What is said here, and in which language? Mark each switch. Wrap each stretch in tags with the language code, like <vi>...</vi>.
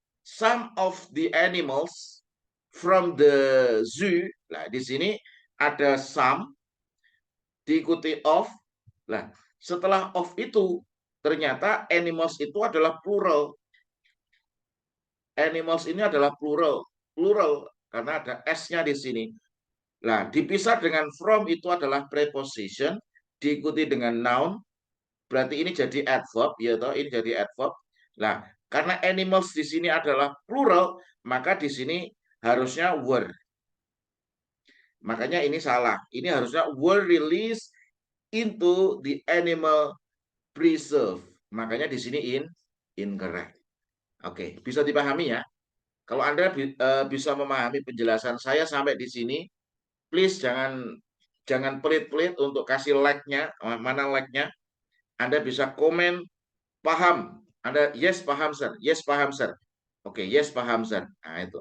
<en>Some of the animals from the zoo.</en> <id>Nah, di sini ada some diikuti of. Nah, setelah of itu ternyata animals itu adalah plural. Animals ini adalah plural. Plural karena ada s-nya di sini. Nah, dipisah dengan from itu adalah preposition diikuti dengan noun. Berarti ini jadi adverb, ya toh, ini jadi adverb. Nah, karena animals di sini adalah plural, maka di sini harusnya were. Makanya ini salah. Ini harusnya</id> <en>were released into the animal preserve.</en> <id>Makanya di sini incorrect. Oke, bisa dipahami ya? Kalau Anda bisa memahami penjelasan saya sampai di sini, please jangan pelit-pelit untuk kasih like-nya, mana like-nya. Anda bisa komen paham. Anda yes paham sir, yes paham sir. Oke, yes paham sir. Nah, itu.</id>